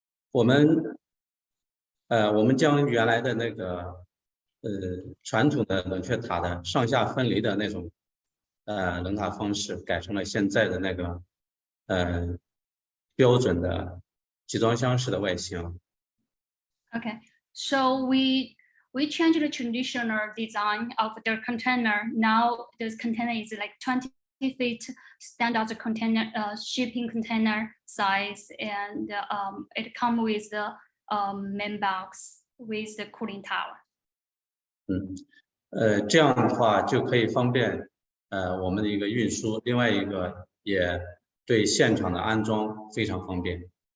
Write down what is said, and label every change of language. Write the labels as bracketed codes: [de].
[zh] 我们将原来的那个传统的冷却塔的上下分离的那种冷塔方式，改成了现在的那个标准的集装箱式的外形。 [en] Okay, so we changed the traditional design of the container. Now this container is like 20 feet standard container, shipping container size, and it comes with the main box with the cooling tower. [zh] 这样的话就可以方便我们的一个运输，另外一个也对现场的安装非常方便。